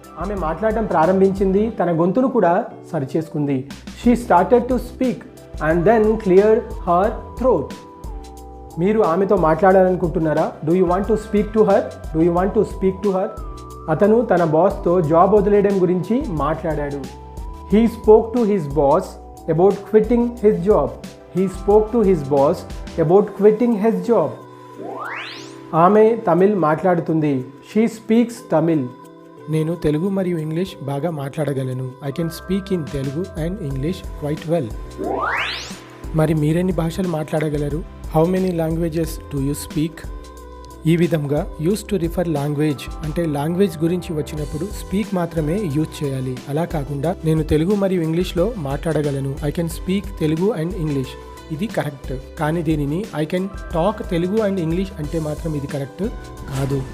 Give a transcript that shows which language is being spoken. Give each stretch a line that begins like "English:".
Telugu: ఆమె మాట్లాడటం ప్రారంభించింది, తన గొంతును కూడా సరిచేసుకుంది.
English: She started to speak and then clear her throat.
Telugu: మీరు ఆమెతో మాట్లాడాలనుకుంటున్నారా?
English: Do you want to speak to her? Do you want to speak to her?
Telugu: అతను తన బాస్తో జాబ్ వదిలేయడం గురించి మాట్లాడాడు.
English: He spoke to his boss about quitting his job. He spoke to his boss about quitting his job.
Telugu: ఆమె తమిళ్ మాట్లాడుతుంది.
English: She speaks Tamil.
Telugu: నేను తెలుగు మరియు English బాగా మాట్లాడగలను.
English: I can speak in Telugu and English quite well.
Telugu: మరి మీరెన్ని భాషలు మాట్లాడగలరు?
English: How many languages do you speak?
Telugu: ఈ విధంగా యూస్ టు రిఫర్ లాంగ్వేజ్ అంటే లాంగ్వేజ్ గురించి వచ్చినప్పుడు స్పీక్ మాత్రమే యూజ్ చేయాలి. అలా కాకుండా నేను తెలుగు మరియు ఇంగ్లీష్లో మాట్లాడగలను.
English: I can speak Telugu and English,
Telugu: ఇది కరెక్ట్. కానీ దీనిని
English: I can talk Telugu and English
Telugu: అంటే మాత్రం ఇది కరెక్ట్ కాదు.